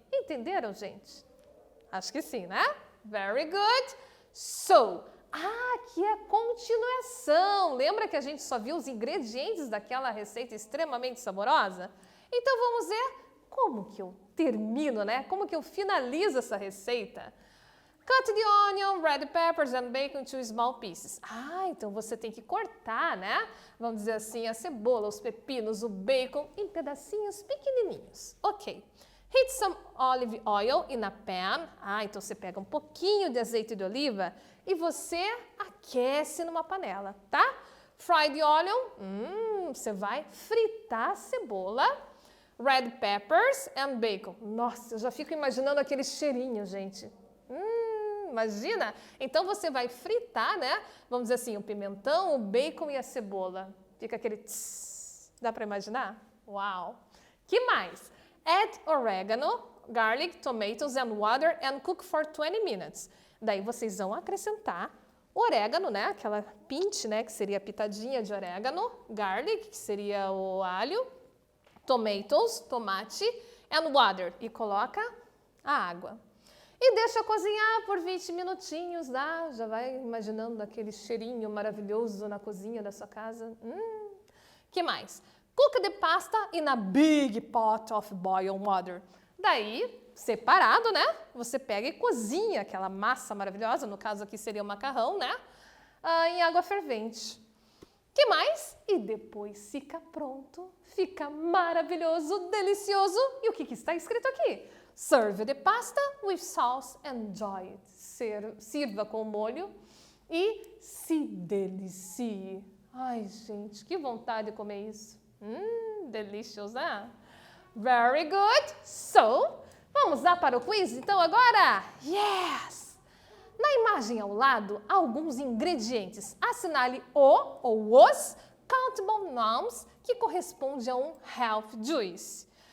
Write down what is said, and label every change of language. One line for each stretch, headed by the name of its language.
Portuguese: Entenderam, gente? Acho que sim, né?
English: Very good.
Portuguese: So, aqui é a continuação. Lembra que a gente só viu os ingredientes daquela receita extremamente saborosa? Então, vamos ver como que eu termino, né? Como que eu finalizo essa receita?
English: Cut the onion, red peppers and bacon into small pieces.
Portuguese: Então você tem que cortar, né? Vamos dizer assim, a cebola, os pepinos, o bacon em pedacinhos pequenininhos. Ok.
English: Heat some olive oil in a pan.
Portuguese: Então você pega um pouquinho de azeite de oliva e você aquece numa panela, tá?
English: Fry the onion.
Portuguese: Você vai fritar a cebola.
English: Red peppers and bacon.
Portuguese: Nossa, eu já fico imaginando aquele cheirinho, gente. Imagina? Então você vai fritar, né? Vamos dizer assim, o pimentão, o bacon e a cebola. Fica aquele tss. Dá para imaginar? Uau! Que mais?
English: Add oregano, garlic, tomatoes and water and cook for 20 minutes.
Portuguese: Daí vocês vão acrescentar o orégano, né? Aquela pinch, né? Que seria a pitadinha de orégano. Garlic, que seria o alho. Tomatoes, tomate.
English: And water.
Portuguese: E coloca a água. E deixa cozinhar por 20 minutinhos, tá? Já vai imaginando aquele cheirinho maravilhoso na cozinha da sua casa. Que mais?
English: Cook the pasta in a big pot of boiled water.
Portuguese: Daí, separado, né? Você pega e cozinha aquela massa maravilhosa, no caso aqui seria o macarrão, né? Em água fervente. Que mais? E depois fica pronto, fica maravilhoso, delicioso. E o que está escrito aqui?
English: Serve the pasta with sauce and enjoy it.
Portuguese: Sirva com molho e se delicie. Ai, gente, que vontade de comer isso. Delicious, né?
English: Very good.
Portuguese: So, vamos lá para o quiz, então, agora? Yes! Na imagem ao lado, alguns ingredientes. Assinale o ou os countable nouns que corresponde a um health juice.